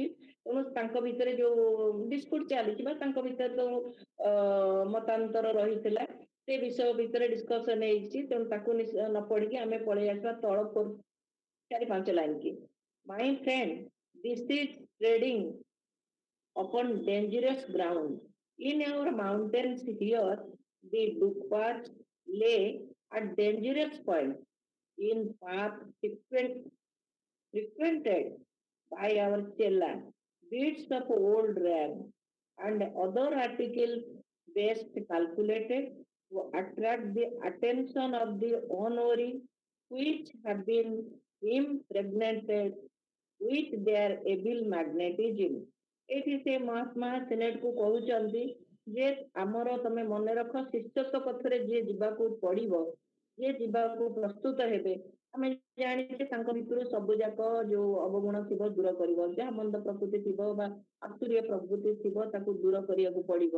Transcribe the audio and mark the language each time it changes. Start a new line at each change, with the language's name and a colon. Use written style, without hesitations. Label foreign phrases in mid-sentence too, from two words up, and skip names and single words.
Odia: ତେଣୁ ତାଙ୍କ ଭିତରେ ଯୋଉ ଡିସ୍ପ୍ୟୁଟ ଚାଲିଛି ବା ତାଙ୍କ ଭିତରେ ଯୋଉ ମତାନ୍ତର ରହିଥିଲା ସେ ବିଷୟ ଭିତରେ ଡିସ୍କସନ ହେଇଛି, ତେଣୁ ତାକୁ ନ ପଢିକି ଆମେ ପଳେଇ ଆସିବା ତଳ 4-5 ଲାଇନ କି।
English: my friend, this is treading upon dangerous ground. In our mountains here, the Dukpat lay at dangerous point in path frequented by our chella, bits of old rag and other articles best calculated to attract the attention of the unwary, which have been impregnated with their evil magnetism।
Odia: ଏଠି ସେ ମହାତ୍ମା ସିନେଟ କୁ କହୁଛନ୍ତି ଯେ ଆମର ତମେ ମନେ ରଖ ଶିଷ୍ୟତ୍ୱ ପଥରେ ଯିଏ ଯିବାକୁ ପଡିବ, ଯିଏ ଯିବାକୁ ପ୍ରସ୍ତୁତ ହେବେ, ଆମେ ଜାଣିଛେ ତାଙ୍କ ଭିତରୁ ସବୁ ଯାକ ଯୋଉ ଅବଗୁଣ ଥିବ ଦୂର କରିବ, ଯାହା ମନ୍ଦ ପ୍ରକୃତି ଥିବ ବା ଆସୁରୀୟ ପ୍ରକୃତି ଥିବ ତାକୁ ଦୂର କରିବାକୁ ପଡିବ।